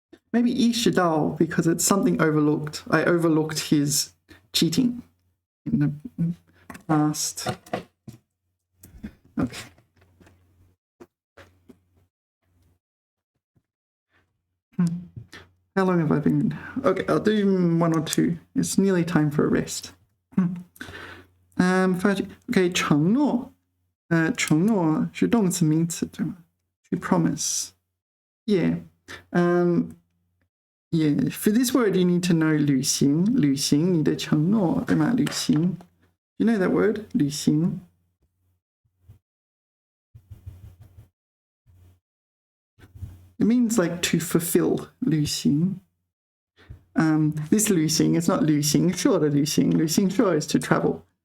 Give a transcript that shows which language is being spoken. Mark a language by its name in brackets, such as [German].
[English] Maybe 意识到 because it's something overlooked. I overlooked his cheating in the past. Okay. How long have I been? Okay, I'll do one or two. It's nearly time for a rest. [Chinese] Okay, 承诺，承诺是动词名词对吗？ [English] 去 promise. Yeah. Yeah, for this word you need to know 履行， [Chinese] 履行你的承诺，对吗？ [English] 履行。 You know that word? 履行。 It means like to fulfill 履行。 This 履行 is not [Chinese] 旅行社的旅行， [English] 旅行社 is to travel。